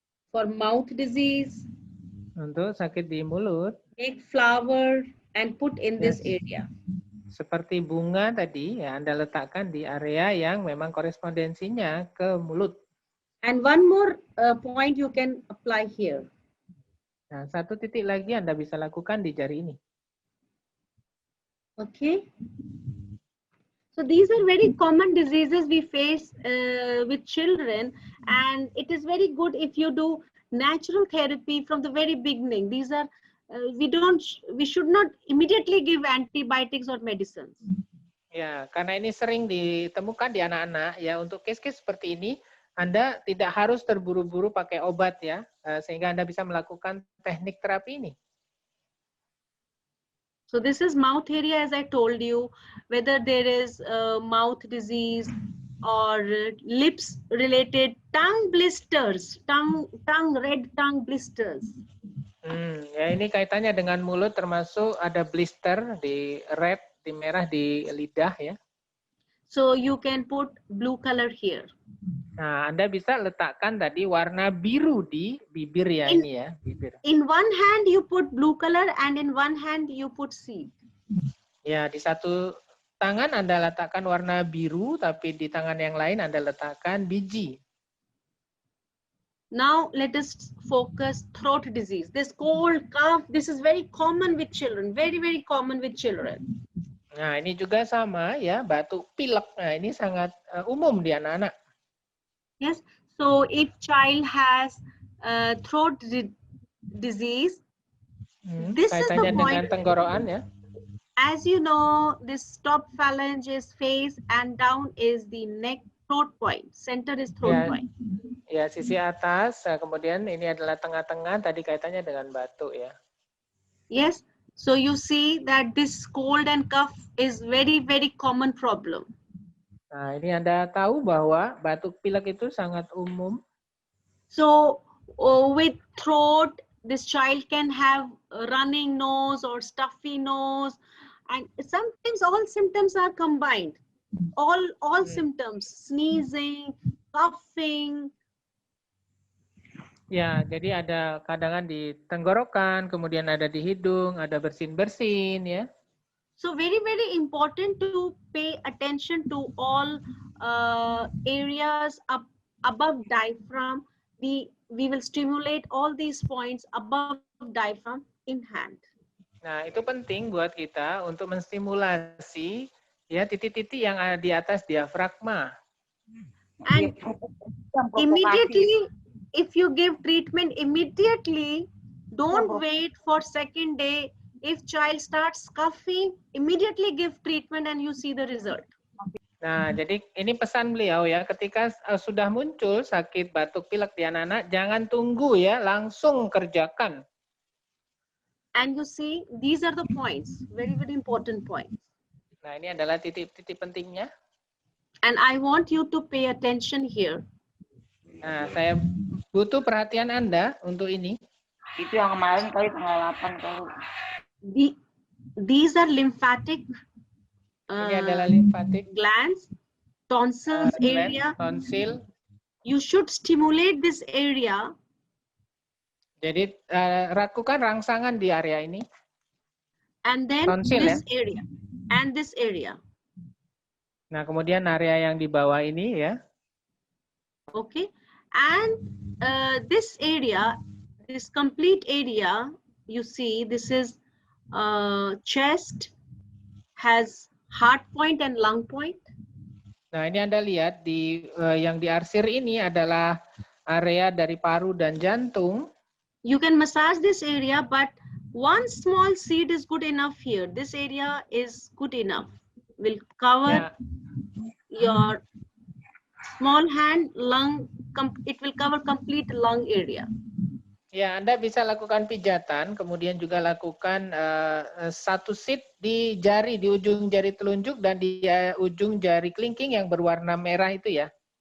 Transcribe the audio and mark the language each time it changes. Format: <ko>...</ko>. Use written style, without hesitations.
<en>For mouth disease.</en> <id>Untuk sakit di mulut.</id> <en>Take flower and put in this area.</en> <id>Seperti bunga tadi, ya Anda letakkan di area yang memang korespondensinya ke mulut.</id> <en>And one more point you can apply here.</en> <id>Nah, satu titik lagi Anda bisa lakukan di jari ini.</id> <en>Okay. So these are very common diseases we face with children, and it is very good if you do natural therapy from the very beginning. These are we should not immediately give antibiotics or medicines.</en> <id>Ya, karena ini sering ditemukan di anak-anak ya, untuk case-case seperti ini Anda tidak harus terburu-buru pakai obat ya, sehingga Anda bisa melakukan teknik terapi ini.</id> <en>So this is mouth area, as I told you, whether there is mouth disease or lips related, tongue blisters, red tongue blisters.</en> <id>Ya ini kaitannya dengan mulut, termasuk ada blister di red, di merah di lidah ya.</id> <en>So you can put blue color here.</en> <id>Nah, Anda bisa letakkan tadi warna biru di bibir ya, ini ya, bibir.</id> <en>In one hand you put blue color and in one hand you put seed.</en> <id>Ya, di satu tangan Anda letakkan warna biru, tapi di tangan yang lain Anda letakkan biji.</id> <en>Now let us focus throat disease. This cold, cough, this is very common with children, very common with children.</en> <id>Nah, ini juga sama ya, batuk pilek. Nah, ini sangat umum di anak-anak.</id> <en>Yes, so if child has throat disease, this is the point.</en> <id>Dengan tenggorokan ya.</id> <en>As you know, this top phalange is face and down is the neck, throat point. Center is throat point.</en> <id>Ya, sisi atas, kemudian ini adalah tengah-tengah, tadi kaitannya dengan batuk ya.</id> <en>Yes, so you see that this cold and cough is very common problem.</en> <id>Nah, ini Anda tahu bahwa batuk pilek itu sangat umum.</id> <en>So with throat, this child can have a running nose or stuffy nose, and sometimes all symptoms are combined. All symptoms, sneezing, coughing.</en> <id>Ya, jadi ada kadang di tenggorokan, kemudian ada di hidung, ada bersin-bersin ya.</id> <en>So very important to pay attention to all areas above diaphragm. We will stimulate all these points above diaphragm in hand.</en> <id>Nah, itu penting buat kita untuk menstimulasi ya titik-titik yang ada di atas diafragma.</id> <en>And immediately, if you give treatment immediately, don't wait for second day. If child starts coughing, immediately give treatment and you see the result.</en> <id>Nah, jadi ini pesan beliau ya, ketika sudah muncul sakit batuk pilek di anak-anak, jangan tunggu ya, langsung kerjakan.</id> <en>And you see, these are the points, very important points.</en> <id>Nah, ini adalah titik-titik pentingnya.</id> <en>And I want you to pay attention here.</en> <id>Nah, saya butuh perhatian Anda untuk ini. Itu yang kemarin kali tanggal 8 kali.</id> <en>These are lymphatic</en> <id>Ini adalah lymphatic</id> <en>glands, tonsils gland, area. tonsil. You should stimulate this area.</en> <id>Jadi lakukan rangsangan di area ini.</id> <en>And then Tonsil, this area. And this area.</en> <id>Nah, kemudian area yang di bawah ini ya.</id> <en>Okay. And this area, this complete area, you see, this is chest, has heart point and lung point.</en> <id>Nah, ini Anda lihat di yang diarsir ini adalah area dari paru dan jantung.</id> <en>You can massage this area, but one small seed is good enough here. This area is good enough. Will cover your small hand, lung, it will cover complete lung area.</en> <id>Ya, Anda bisa lakukan pijatan, kemudian juga lakukan satu seed di jari, di ujung jari telunjuk dan di ujung jari kelingking yang berwarna merah itu ya.</id>